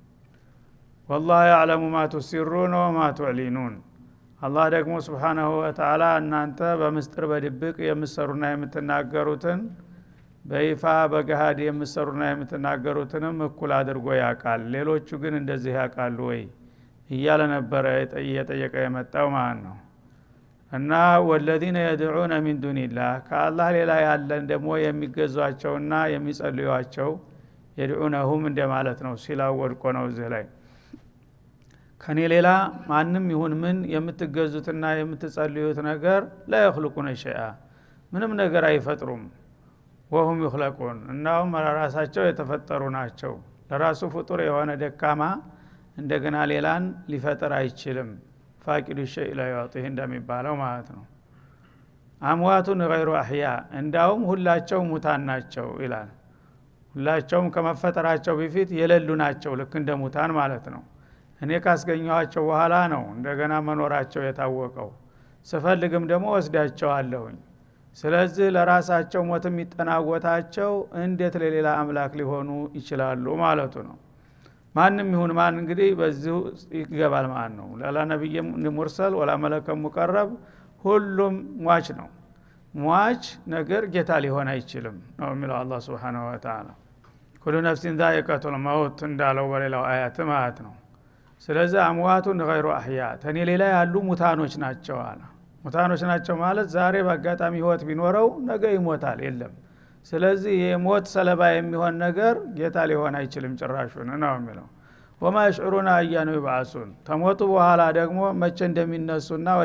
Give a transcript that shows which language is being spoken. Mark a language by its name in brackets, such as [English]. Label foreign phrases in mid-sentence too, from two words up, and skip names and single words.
[Arabic] والله يعلم ما تسرون وما تعلنون። [Amharic] አላህ ደግሞ [Arabic] سبحانه وتعالى [Amharic] እናንተ በምስጥር በድብቅ የምትሰሩና የምትናገሩትን በይፋ በገሃድ የምትሰሩና የምትናገሩትንም እኩል አድርጎ ያውቃል። ሌሎቹ ግን እንደዚህ ያውቃሉ ወይ እያለ ነበር እየጠየቀ የመጣው ማለት ነው። እና [Arabic] والذين يدعون من دون الله [Amharic] ከአላህ ሌላ ያለን ደግሞ የሚገዟቸውና የሚጸልዩዋቸው يدعونهم እንደማለት ነው። ሲላው ወድቆ ነው እዚህ ላይ ከኔ ሌላ ማንም ይሁን ምን የምትገዙትና የምትጸልዩት ነገር [Arabic] لا يخلقون شيئا [Amharic] ምንም ነገር አይፈጥሩም። [Arabic] وهم يخلقون [Amharic] እናውም ራሳቸው የተፈጠሩ ናቸው። ለራሱ ፍጡር የሆነ ደካማ እንደገና ሌላን ሊፈጠር አይችልም። [Arabic] فاقد الشيء لا يعطيه [Amharic] እንደሚባለው ማለት ነው። [Arabic] أموات غير أحياء [Amharic] እንዳውም ሁላቸው ሙታን ናቸው ይላል። ሁላቸውም ከመፈጠራቸው በፊት የሌሉ ናቸው፣ ልክ እንደ ሙታን ማለት ነው። እኔ ካስገኘኋቸው በኋላ ነው እንደገና መኖራቸው የታወቀው። ስፈልግም ደግሞ ወስዳቸዋለሁኝ። ስለዚህ ለራሳቸው ሞት የሚጠናወታቸው እንዴት ለሌላ አምላክ ሊሆኑ ይችላሉ ማለቱ ነው። ማንም ይሁን ማን እንግዲህ በዚሁ ይገባል ማለት ነው። [Arabic] لا نبي مرسل ولا ملك [Amharic] ሙቀረብ ሁሉም ሟች ነው። ሟች ነገር ጌታ ሊሆን አይችልም ነው የሚለው አላህ [Arabic] سبحانه وتعالى። كل نفس ذائقة الموت [Amharic] እንዳለው በሌላው አያት ማለት ነው። ስለዚህ [Arabic] أموات غير أحياء [Amharic] ተኔ ሌላ ያሉ ሙታኖች ናቸው አለ። ሙታኖች ናቸው ማለት ዛሬ በአጋጣሚ ህይወት ቢኖረው ነገ ይሞታል የለም። ስለዚህ የሞት ሰለባ የሚሆን ነገር ጌታ ሊሆን አይችልም ጭራሹን ነው የሚለው። [Arabic] وما يشعرون أيان يبعثون [Amharic] ተሞቱ በኋላ ደግሞ መቼ እንደሚነሱና ወደ